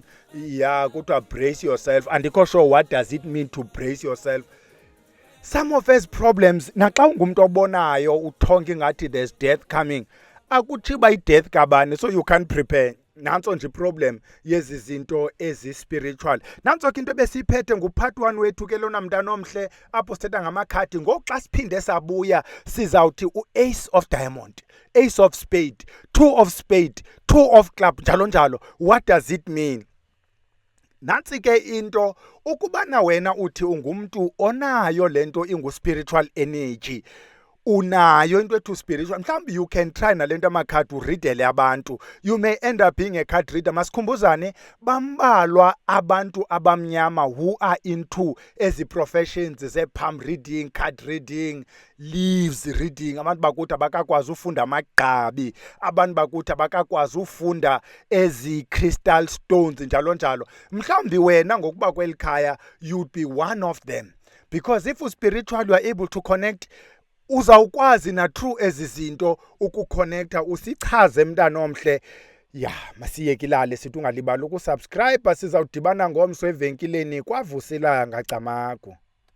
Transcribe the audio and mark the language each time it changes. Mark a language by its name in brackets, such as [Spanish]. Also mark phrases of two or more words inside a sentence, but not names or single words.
[English] Yeah, kuthiwa brace yourself. Andikho sure what does it mean to brace yourself. Some of us problems, [Xhosa] naxa ungumuntu obonayo uthonke ngathi [English] there's death coming, [Xhosa] akuthiba i-death kabani, [English] so you can't prepare. [Xhosa] Nanso nje problem yezi zinto ezi-spiritual. Nanso ke into besiyiphethe ngupart 1 wethu ke lona mntana omhle apho sithetha ngamakhadi. Ngoku xa siphinde sabuya sizawuthi u- [English] ace of diamond, ace of spade, 2 of spade, 2 of club, [Xhosa] njalo njalo. [English] What does it mean? [Xhosa] Nansi ke into, ukubana wena uthi ungumntu onayo lento ingu- [English] spiritual energy, [Xhosa] unayo into ethu spiritual, mhlawumbi [English] you can try [Xhosa] nalento amakhadi uridele abantu. [English] You may end up being a card reader. [Xhosa] Masikhumbuzane, bambalwa abantu abamnyama [English] who are into ezi professions ze-palm reading, card reading, leaves reading. [Xhosa] Abantu bakuthi abakakwazi ufunda amagqabi, abantu bakuthi abakakwazi ufunda ezi crystal stones njalo njalo. Mhlawumbi wena ngokuba kwelikhaya [English] you'd be one of them, because if u-spiritual you are able to connect, [Xhosa] uzawukwazi na true ezi zinto ukuconnecta. Usichaze mntana omhle. Ya, masiyekilale sithi ungalibali ukusubscribe. Sizawudibana ngomso evenkileni kwaVusilanga Camagu.